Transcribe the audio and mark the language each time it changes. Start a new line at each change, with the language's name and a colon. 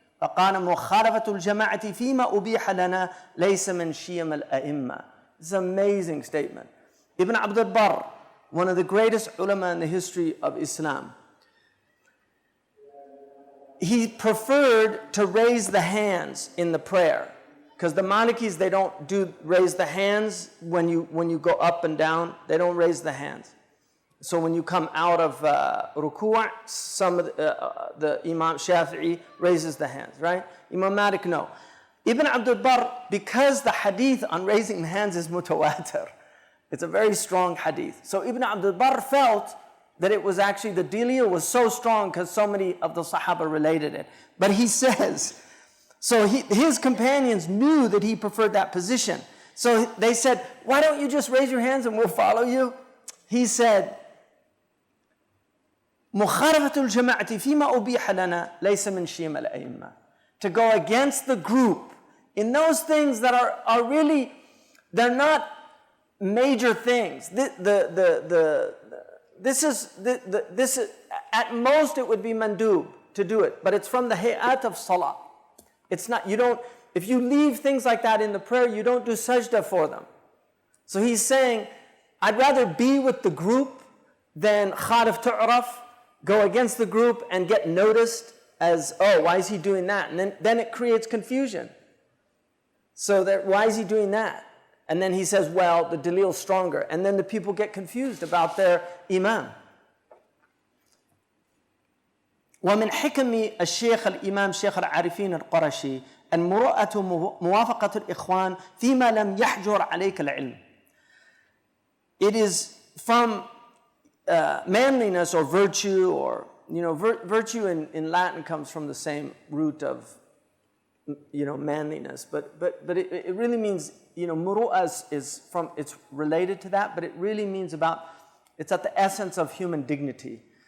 Arabic: فقال مخالفة الجماعة فيما أبيح لنا ليس من شيم الأئمة.
English: It's an amazing statement. Ibn Abd al-Barr, one of the greatest ulama in the history of Islam, he preferred to raise the hands in the prayer, because the Malikis, they don't raise the hands when you go up and down. They don't raise the hands. So when you come out of ruku', some of the Imam Shafi'i raises the hands, right? Imam Malik, no. Ibn Abd al-Barr, because the hadith on raising the hands is mutawatir, it's a very strong hadith. So Ibn Abd al-Barr felt that it was actually, the delia was so strong because so many of the Sahaba related it. But he says, so his companions knew that he preferred that position. So they said, why don't you just raise your hands and we'll follow you? He said,
Arabic: مخالفة الجماعة فيما أبيح لنا ليس من شيم الأئمة.
English: To go against the group in those things that are really, they're not major things. This is at most it would be mandub to do it, but it's from the hayat of salah. It's not, if you leave things like that in the prayer, you don't do sajda for them. So he's saying, I'd rather be with the group than khalif tu'raf, go against the group and get noticed as, oh, why is he doing that? And then it creates confusion. So that, why is he doing that? And then he says, well, the dalil's stronger. And then the people get confused about their imam.
Arabic: ومن حكم الشيخ الإمام شيخ العارفين القرشي المروءة موافقة الإخوان فيما لم يحجر عليك العلم.
English: It is from manliness or virtue, or virtue in Latin comes from the same root of manliness, but it really means, muru'ah is from, it's related to that, but it really means it's at the essence of human dignity.